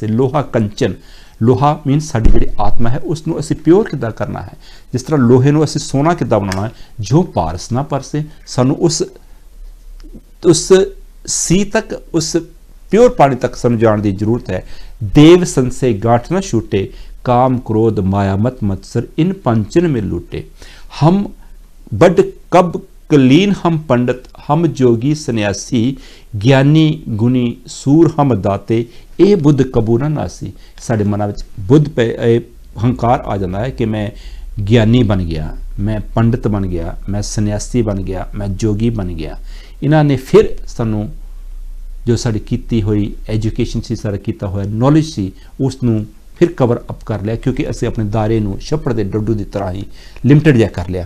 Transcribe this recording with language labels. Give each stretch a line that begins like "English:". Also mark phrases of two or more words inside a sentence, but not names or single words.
Punjabi: ਲੋਹਾ ਕੰਚਨ, ਲੋਹਾ ਮੀਨਸ ਸਾਡੀ ਜਿਹੜੀ ਆਤਮਾ ਹੈ ਉਸ ਨੂੰ ਅਸੀਂ ਪਿਓਰ ਕਿੱਦਾਂ ਕਰਨਾ ਹੈ। ਜਿਸ ਤਰ੍ਹਾਂ ਲੋਹੇ ਨੂੰ ਅਸੀਂ ਸੋਨਾ ਕਿੱਦਾਂ ਬਣਾਉਣਾ ਹੈ, ਜੋ ਪਾਰਸ ਨਾ ਪਰਸੇ, ਸਾਨੂੰ ਉਸ ਸੀ ਤੱਕ, ਉਸ ਪਿਓਰ ਪਾਣੀ ਤੱਕ ਸਾਨੂੰ ਜਾਣ ਦੀ ਜ਼ਰੂਰਤ ਹੈ। ਦੇਵ ਸੰਸੇ ਗਾਂਠ ਨਾ ਛੂਟੇ, ਕਾਮ ਕ੍ਰੋਧ ਮਾਇਆ ਮਤ ਮਤਸਰ ਇਨ ਪੰਚਨ ਮੇਂ ਲੂਟੇ। ਹਮ ਬਡ ਕਬ ਕਲੀਨ ਹਮ ਪੰਡਿਤ, ਹਮ ਜੋਗੀ ਸੰਨਿਆਸੀ, ਗਿਆਨੀ ਗੁਣੀ ਸੂਰ ਹਮ ਦਾਤੇ, ਇਹ ਬੁੱਧ ਕਬੂ ਨਾ ਨਾਸੀ। ਸਾਡੇ ਮਨਾਂ ਵਿੱਚ ਬੁੱਧ ਹੰਕਾਰ ਆ ਜਾਂਦਾ ਹੈ ਕਿ ਮੈਂ ਗਿਆਨੀ ਬਣ ਗਿਆ, ਮੈਂ ਪੰਡਿਤ ਬਣ ਗਿਆ, ਮੈਂ ਸੰਨਿਆਸੀ ਬਣ ਗਿਆ, ਮੈਂ ਜੋਗੀ ਬਣ ਗਿਆ। ਇਹਨਾਂ ਨੇ ਫਿਰ ਸਾਨੂੰ ਜੋ ਸਾਡੀ ਕੀਤੀ ਹੋਈ ਐਜੂਕੇਸ਼ਨ ਸੀ, ਸਾਡਾ ਕੀਤਾ ਹੋਇਆ ਨੌਲੇਜ ਸੀ, ਉਸ ਨੂੰ ਫਿਰ
English: cover up
Punjabi: ਕਰ ਲਿਆ, ਕਿਉਂਕਿ ਅਸੀਂ ਆਪਣੇ ਦਾਇਰੇ ਨੂੰ ਛੱਪੜ ਦੇ ਡੱਡੂ ਦੀ ਤਰ੍ਹਾਂ ਹੀ ਲਿਮਟਿਡ ਜਿਹਾ ਕਰ ਲਿਆ।